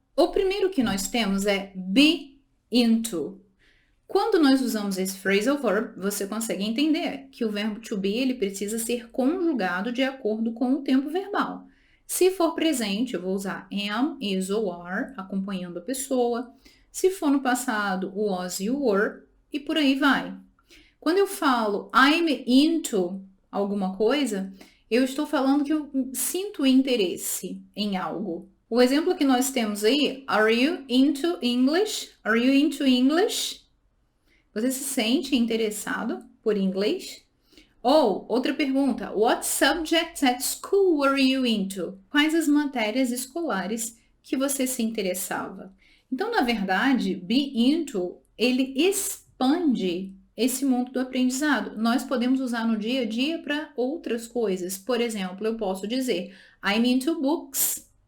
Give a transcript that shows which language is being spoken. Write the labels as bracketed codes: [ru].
[pt] O primeiro que nós temos é be into. Quando nós usamos esse phrasal verb, você consegue entender que o verbo to be ele precisa ser conjugado de acordo com o tempo verbal. Se for presente, eu vou usar am, is ou are, acompanhando a pessoa. Se for no passado, o was e o were, e por aí vai. Quando eu falo [en] I'm into [pt] alguma coisa, eu estou falando que eu sinto interesse em algo. O exemplo que nós temos aí, [en] Are you into English? Are you into English? [pt] Você se sente interessado por inglês? Ou, outra pergunta, [en] What subjects at school were you into? [pt] Quais as matérias escolares que você se interessava? Então, na verdade, be into, ele expande esse mundo do aprendizado. Nós podemos usar no dia a dia para outras coisas. Por exemplo, eu posso dizer, [en] I'm into books.